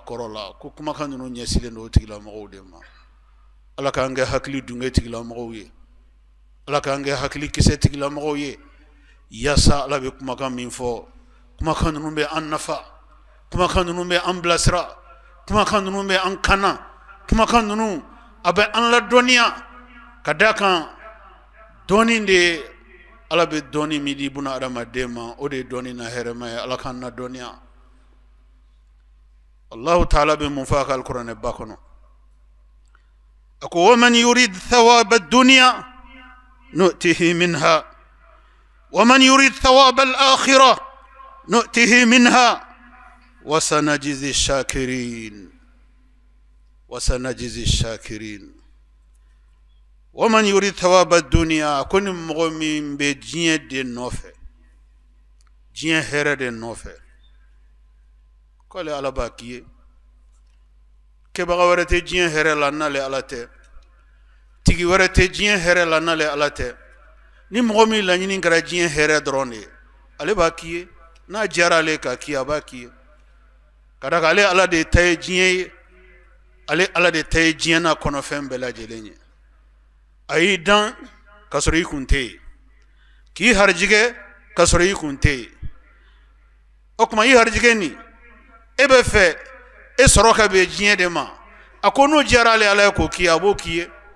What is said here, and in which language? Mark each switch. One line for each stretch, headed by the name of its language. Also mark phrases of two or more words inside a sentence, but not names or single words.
Bambara: kɔrɔ la ko kumakan ninnu ɲɛsinnen don o tigilamɔgɔw de ma Ala k'an kɛ hakili dunge tigilamɔgɔw ye Ala k'an kɛ hakili kisɛ tigilamɔgɔw ye yaasa Ala bɛ kumakan min fɔ kumakan ninnu bɛ an nafa kumakan ninnu bɛ an bilasira kumakan ninnu bɛ an kana kumakan ninnu a bɛ an ladɔnniya ka d'a kan dɔɔni de Ala bɛ dɔɔni min di buna adamaden ma o de ye dɔɔni na hɛrɛma ye Ala k'an ladɔnniya Allahu ta'ala bɛ mun fɔ a ka alikuranɛ ba kɔnɔ a ko
Arabic: وَمَن يُرِدْ ثَوَابَ الدُّنْيَا نُؤْتِهِ مِنْهَا وَمَن يُرِدْ ثَوَابَ الْآخِرَةِ نُؤْتِهِ مِنْهَا وَسَنَجْزِي الشَّاكِرِينَ وَمَن يُرِدْ ثَوَابَ الدُّنْيَا
Bambara: kun mɔgɔ min bɛ diɲɛ de nɔfɛ diɲɛ hɛrɛ de nɔfɛ k'ale Ala b'a k'i ye kɛbaga wɛrɛ tɛ diɲɛ hɛrɛ la n'ale Ala tɛ tigi wɛrɛ tɛ diɲɛ hɛrɛ la n'ale Ala tɛ ni mɔgɔ min laɲini kɛra diɲɛ hɛrɛ dɔrɔn de ye ale b'a k'i ye n'a diyara ale k'a k'i ye a b'a k'i ye ka d'a kan ale Ala de ta ye diɲɛ ye ale Ala de ta ye diɲɛ n'a kɔnɔfɛn bɛɛ lajɛlen ye a y'i dan ka sɔrɔ i kun tɛ yen k'i harijigɛ ka sɔrɔ i kun tɛ yen o tuma i harijigɛ nin e bɛ fɛ e sɔrɔ ka bɛn diɲɛ de ma a ko n'o diyara ale Ala ye k'o k'i ye a b'o k'i ye